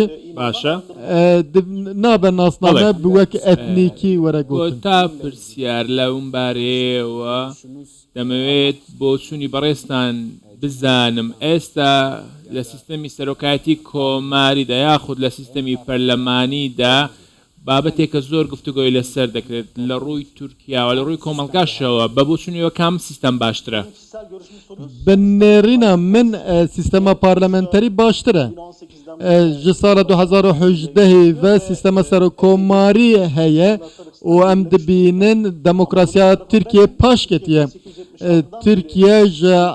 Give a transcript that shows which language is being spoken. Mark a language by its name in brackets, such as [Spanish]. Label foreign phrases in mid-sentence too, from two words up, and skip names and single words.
[Central Kurdish] باشە [Kurdish] nabe nasname bi wek etnîkî were [Central Kurdish] بۆ [Kurdish] gotin [Central Kurdish] تا پرسیار لەم بارەیەوە دەمەوێت بۆ چوونی بەڕێستان بزانم ئێستا لە سیستەمی سەرۆکایەتی کۆماریدا یاخود لە سیستەمی پەرلەمانیدا بابەتێکە زۆر گفتوگۆی لەسەر دەکرێت لە ڕووی تورکیاوە لە ڕووی کۆمەڵگاشەوە بە بۆ چوونیەوە کام سیستەم باشترە [Kurdish] binêrîna min sîstema parlamenterî baştir e ji sala 2018 ve sîstema serokkomarî heye û em dibînin demokrasiya Tirkiye paş ketiye Tirkiye ji